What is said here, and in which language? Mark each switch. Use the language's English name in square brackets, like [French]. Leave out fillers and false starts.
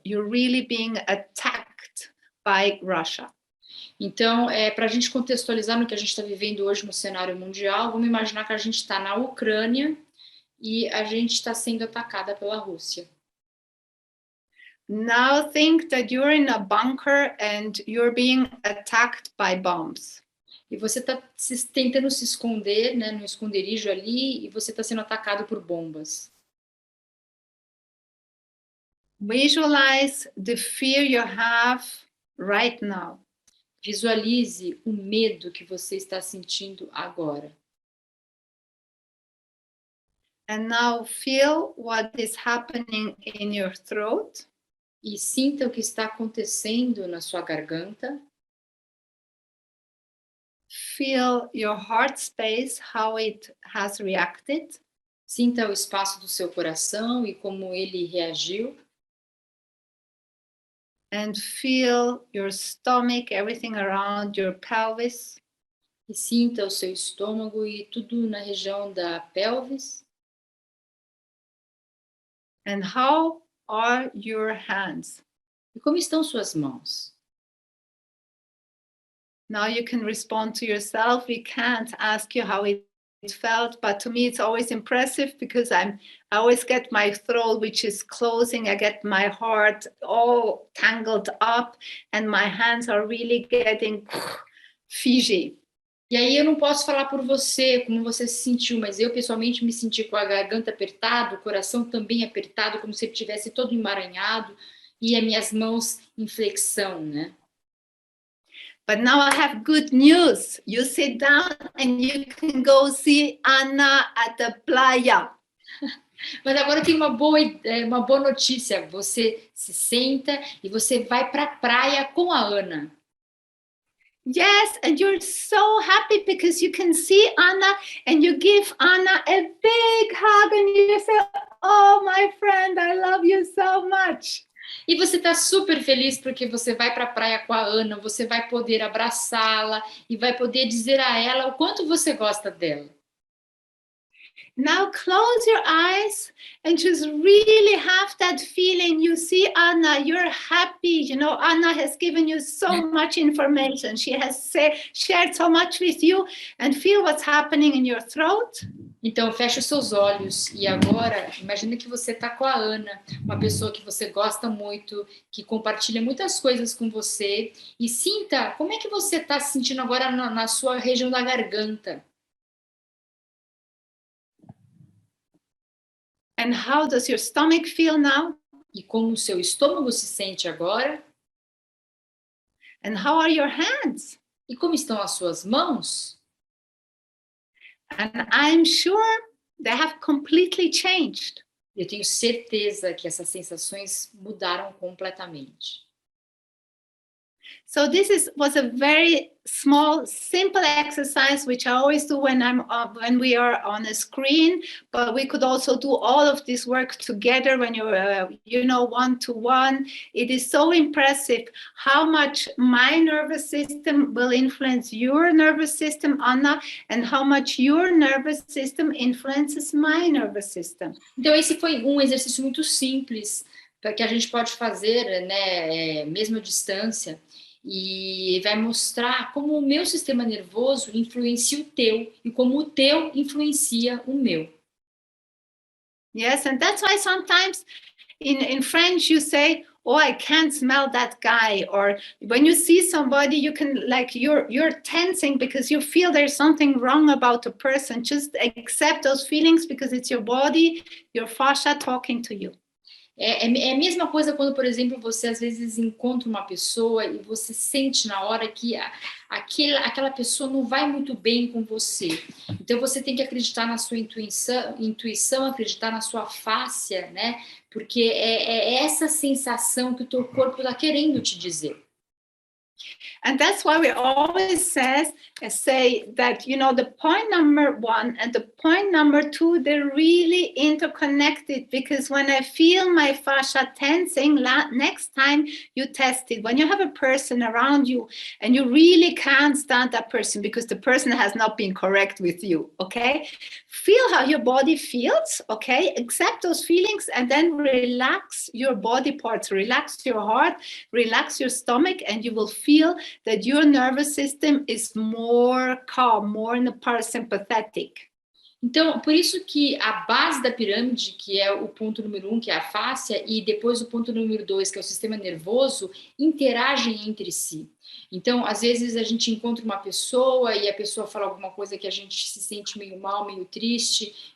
[English] You're really being attacked by Russia. [Portuguese] Então, para a gente contextualizar no que a gente está vivendo hoje no cenário mundial, vamos imaginar que a gente está na Ucrânia e a gente está sendo atacada pela Rússia. [English] Now think that you're in a bunker and you're being attacked by bombs. [Portuguese] E você está tentando se esconder, né, no esconderijo ali, e você está sendo atacado por bombas. [English] Visualize the fear you have right now. [Portuguese] Visualize o medo que você está sentindo agora. [English] And now feel what is happening in your throat. [Portuguese] E sinta o que está acontecendo na sua garganta. [English] Feel your heart space, how it has reacted. [Portuguese] Sinta o espaço do seu coração e como ele reagiu. [English] And feel your stomach, everything around your pelvis. [Portuguese] E sinta o seu estômago e tudo na região da pelvis. [English] And how are your hands? [Portuguese] E como estão suas mãos? [English] Now you can respond to yourself. We can't ask you how it felt, but to me it's always impressive because I always get my throat, which is closing. I get my heart all tangled up and my hands are really getting fidgy. [Portuguese] E aí eu não posso falar por você, como você se sentiu, mas eu pessoalmente me senti com a garganta apertada, o coração também apertado, como se ele estivesse todo emaranhado e as minhas mãos em flexão, né? [English] But now I have good news. You sit down and you can go see Anna at the playa. [Portuguese] Mas agora tem uma boa notícia. Você se senta e você vai para a praia com a Ana. [English] Yes, and you're so happy because you can see Anna and you give Anna a big hug and you say, oh, my friend, I love you so much. [Portuguese] E você está super feliz porque você vai para a praia com a Ana, você vai poder abraçá-la e vai poder dizer a ela o quanto você gosta dela. [English] Now close your eyes and just really have that feeling. You see Anna, you're happy. You know, Anna has given you so much information. She has shared so much with you, and feel what's happening in your throat. [Portuguese] Então, feche os seus olhos e agora, imagine que você está com a Ana, uma pessoa que você gosta muito, que compartilha muitas coisas com você, e sinta como é que você está se sentindo agora na sua região da garganta. [English] And how does your stomach feel now? [Portuguese] E como o seu estômago se sente agora? [English] And how are your hands? [Portuguese] E como estão as suas mãos? [English] And I'm sure they have completely changed. [Portuguese] Eu tenho certeza que essas sensações mudaram completamente. [English] So this was a very small, simple exercise, which I always do when we are on a screen. But we could also do all of this work together when you're, one-to-one. It is so impressive how much my nervous system will influence your nervous system, Anna, and how much your nervous system influences my nervous system. [Portuguese] Então esse foi um exercício muito simples que a gente pode fazer, né, mesmo à distância. E vai mostrar como o meu sistema nervoso influencia o teu e como o teu influencia o meu. [English] Yes, and that's why sometimes in French you say, oh, I can't smell that guy. Or when you see somebody, you can, like, you're tensing because you feel there's something wrong about a person. Just accept those feelings because it's your body, your fascia talking to you. [Portuguese] É a mesma coisa quando, por exemplo, você às vezes encontra uma pessoa e você sente na hora que aquela pessoa não vai muito bem com você. Então você tem que acreditar na sua intuição, acreditar na sua fáscia, né? Porque é essa sensação que o teu corpo está querendo te dizer. [English] And that's why we always say that, the point number 1 and the point number 2, they're really interconnected, because when I feel my fascia tensing, next time you test it, when you have a person around you and you really can't stand that person because the person has not been correct with you, okay? Feel how your body feels, okay? Accept those feelings and then relax your body parts, relax your heart, relax your stomach, and you will feel that your nervous system is more calm, more in the parasympathetic. [Portuguese] Então, por isso que a base da pirâmide, que é o ponto número 1, que é a fáscia, e depois o ponto número 2, que é o sistema nervoso, interagem entre si. Então, às vezes a gente encontra uma pessoa e a pessoa fala alguma coisa que a gente se sente meio mal, meio triste.